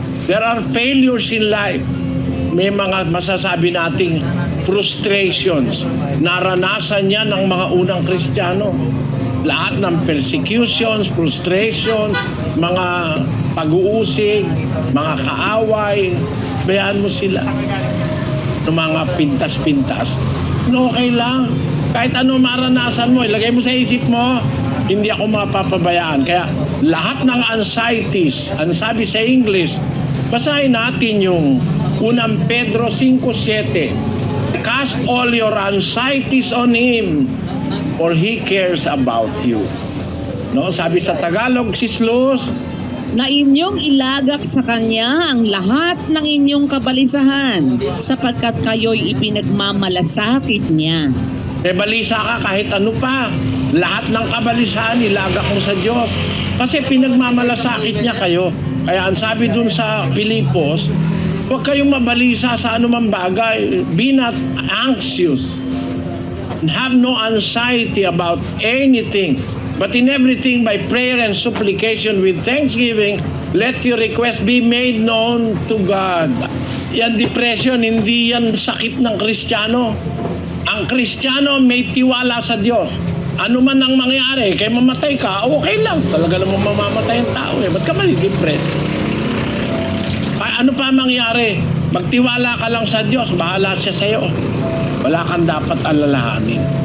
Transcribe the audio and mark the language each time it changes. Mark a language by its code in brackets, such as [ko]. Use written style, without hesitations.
[en] There are failures in life. [tl] May mga masasabi nating frustrations. Naranasan yan ng mga unang Kristiyano. Lahat ng persecutions, frustrations, mga pag-uusig, mga kaaway, bayaan mo sila. Ng mga pintas-pintas. No, okay lang. Kahit ano maranasan mo, ilagay mo sa isip mo, hindi ako mapapabayaan. Kaya lahat ng anxieties, ang sabi sa English, basahin natin yung unang Pedro 5:7. [en] Cast all your anxieties on Him, for He cares about you. [tl] No, sabi sa Tagalog, Sis Luz, Na inyong ilagak sa Kanya ang lahat ng inyong kabalisahan, sapagkat kayo'y ipinagmamalasakit niya. balisa ka kahit ano pa. Lahat ng kabalisahan, ilagak mo sa Diyos. Kasi pinagmamalasakit niya kayo. Kaya ang sabi dun sa Filipos, huwag kayong mabalisa sa anumang bagay. [en] Be not anxious. Have no anxiety about anything. But in everything, by prayer and supplication with thanksgiving, let your request be made known to God. [tl] Yan depression, hindi yan sakit ng Kristiyano. Ang Kristiyano may tiwala sa Diyos. Ano man ang mangyari, kaya mamatay ka, okay lang. Talaga namang mamamatay ang tao eh. Ba't ka mali-depress? Ay, ano pa mangyari? Magtiwala ka lang sa Diyos, bahala siya sa'yo. Wala kang dapat alalahanin.